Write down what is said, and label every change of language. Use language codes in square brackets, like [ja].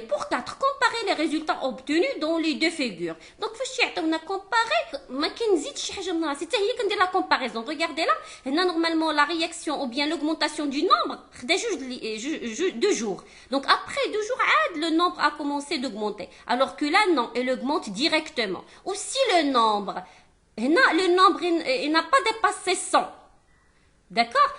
[fr] Pour 4, comparer les résultats obtenus dans les deux figures. [ar] Donc, فاش يعطيونا comparer, ما كنزيدش شي حاجه من راسي، حتى هي كندير la comparaison. [fr] Regardez là, هنا normalement la réaction ou bien l'augmentation du nombre [ar] خدا جوج [fr] 2 jours. Donc après 2 jours عاد le nombre a commencé d'augmenter. Alors que là non, elle augmente directement. Aussi le nombre, هنا le nombre il n'a pas dépassé 100. D'accord?